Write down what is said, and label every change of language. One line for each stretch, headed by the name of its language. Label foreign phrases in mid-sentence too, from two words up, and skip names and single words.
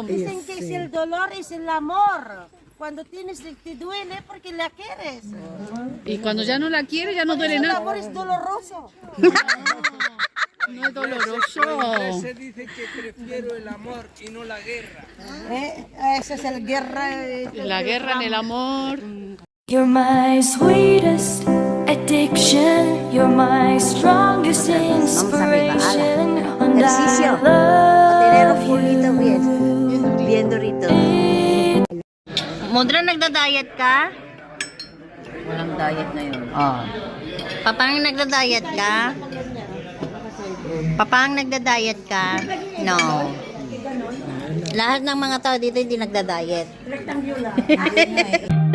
Spanish: Dicen que si el dolor es el amor. Cuando tienes, te duele porque la quieres. Y cuando ya no la quiere, ya no duele El nada. amor es doloroso. No es doloroso. Se dice que prefiero el amor y no la guerra. Ese es el guerra. La guerra en el amor.
English: You're my sweetest addiction. You're my strongest inspiration. And
Spanish: Ejercicio.
English: I love
Spanish: Tener un pulito bien. Bien durito.
Filipino: Mudra, nagda-diet ka? Walang diet na yun. Oh. Papang nagda-diet ka? Papang nagda-diet ka? No. Lahat ng mga tao dito hindi nagda-diet.